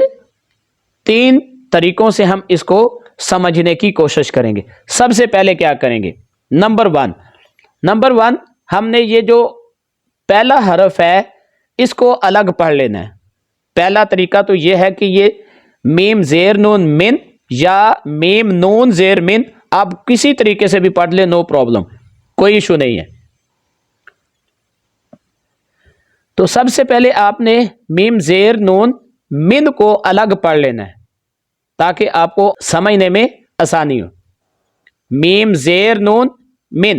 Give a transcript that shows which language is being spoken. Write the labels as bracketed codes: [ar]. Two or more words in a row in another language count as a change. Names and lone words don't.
[ur] 3 طریقوں سے ہم اس کو سمجھنے کی کوشش کریں گے۔ سب سے پہلے کیا کریں گے؟ نمبر 1 ہم نے یہ جو پہلا حرف ہے اس کو الگ پڑھ لینا ہے. پہلا طریقہ تو یہ ہے کہ یہ میم زیر نون من یا میم نون زیر من آپ کسی طریقے سے بھی پڑھ لیں, [en] no problem, [ur] کوئی ایشو نہیں ہے. تو سب سے پہلے آپ نے میم زیر نون من کو الگ پڑھ لینا ہے تاکہ آپ کو سمجھنے میں آسانی ہو. میم زیر نون من.